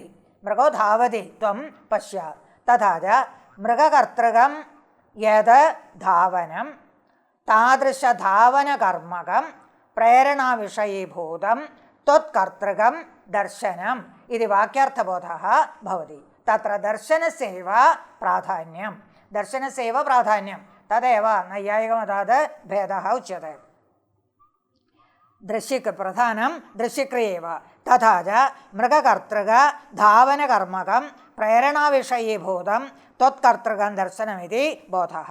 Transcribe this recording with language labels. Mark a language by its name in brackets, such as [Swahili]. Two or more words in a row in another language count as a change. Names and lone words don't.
[Sanskrit] मृगो धावति त्वं पश्य. तथा च मृगकर्तृकं यद् धावनं तादृशधावनकर्मकं प्रेरणाविषयीभूतं त्वत्कर्तृकं दर्शनम् इति वाक्यार्थबोधः भवति. തത്ര ദർശനസ്യൈവ പ്രാധാന്യം. ദർശനസ്യൈവ പ്രാധാന്യം തദേവ നൈയായികമതാത് ഭേദഃ ഉച്യത്തെ. ദൃശ്യക്ക് പ്രധാനം ദൃശ്യക്രിയൈവ തഥാ ച മൃഗകർത്തൃക ധാവനകർമ്മകം പ്രേരണാവിഷയീഭൂതം ത്വത്കർത്തൃകം ദർശനമിതി ബോധഃ.